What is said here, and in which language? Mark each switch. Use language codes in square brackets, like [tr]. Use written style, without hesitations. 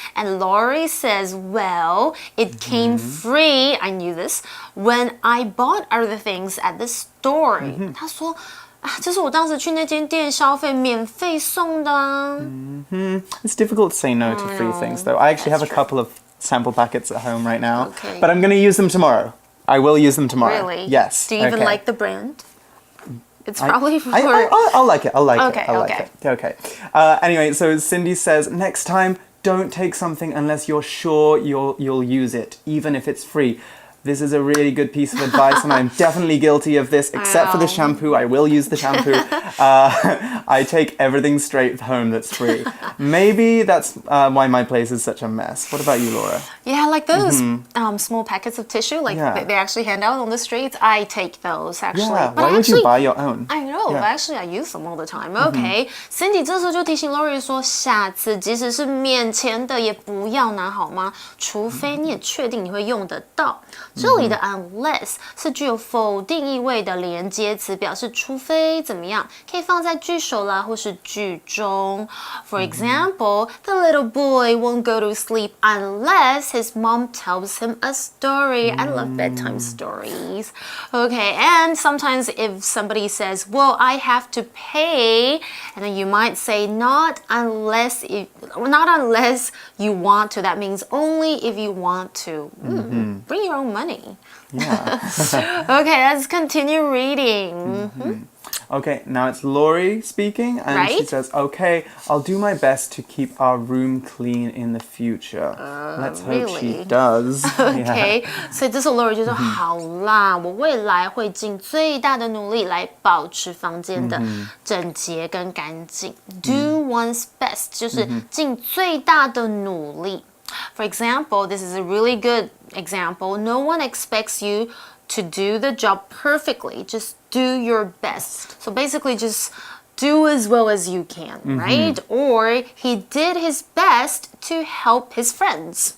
[en] And Lori says, well, it came free, I knew this, when I bought other things at the store. [zh] 她说啊，这是我当时去那间店消费免费送的啊。 [en] It's difficult to say no to free things, though. I actually have a couple of sample packets at home right now, Okay. but I'm going to use them tomorrow. I will use them tomorrow. Really? Yes. Do you even like the brand? It's probably for... I'll like it. I'll like Okay, it. I'll like it. Okay. Anyway, so Cindy says, next time, don't take something unless you're sure you'll use it, even if it's free. This is a really good piece of advice, and I'm definitely guilty of this, except for the shampoo. I will use the shampoo. I take everything straight home that's free. Maybe that's why my place is such a mess. What about you, Laura? Yeah, like those small packets of tissue, like they actually hand out on the streets. I take those, actually. Yeah, but why would you buy your own? I know, but actually I use them all the time. [zh] Okay, Cindy 这时候就提醒 Lori 说，下次即使是免钱的也不要拿好吗？除非你也确定你会用得到。这里的 unless 是具有否定意味的连接词，表示除非怎么样，可以放在句首啦，或是句中。 [en] For example, the little boy won't go to sleep unless his mom tells him a story. I love bedtime stories. Okay, and sometimes if somebody says, well, I have to pay, and then you might say, not unless you want to. That means only if you want to. Bring your own money. Yeah. Okay, let's continue reading. Okay, now it's Lori speaking, and she says, okay, I'll do my best to keep our room clean in the future. Let's hope she does. [zh] Okay, 所以这时候 Lori 就说好啦，我未来会尽最大的努力来保持房间的整洁跟干净。 [en] Do one's best [zh] 就是尽最大的努力。 [en] For example, this is a really good example. No one expects you to do the job perfectly. Just do your best. So basically just do as well as you can, right? Or he did his best to help his friends.